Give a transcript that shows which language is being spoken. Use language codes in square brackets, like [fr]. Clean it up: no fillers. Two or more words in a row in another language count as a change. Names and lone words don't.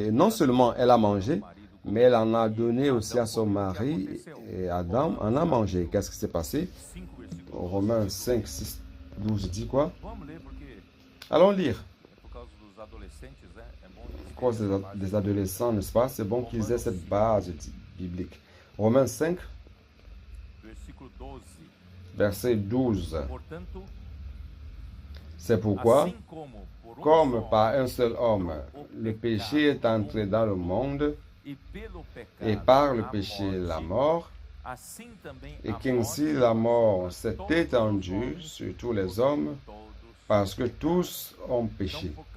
[fr] Et non seulement elle a mangé, mais elle en a donné aussi à son mari et Adam en a mangé. Qu'est-ce qui s'est passé? [pt] 5 versículos. [fr] Romains 5, 6, 12 dit quoi? [pt] Vamos ler porque [fr] Allons lire. [pt] é por causa dos adolescentes, né? É bom eles [fr] À cause [pt] terem essa base. [fr] des adolescents, n'est-ce pas? C'est bon qu'ils aient cette base biblique. Romains 5, [pt] Versículo 12. [fr] verset 12. [pt] Portanto, [fr] C'est pourquoi, [pt] assim como por [fr] comme [pt] só [fr] par un seul homme, le péché est entré dans le monde, [pt] e [fr] et par le péché la mort, et qu'ainsi la mort s'est étendue sur tous les hommes parce que tous ont péché.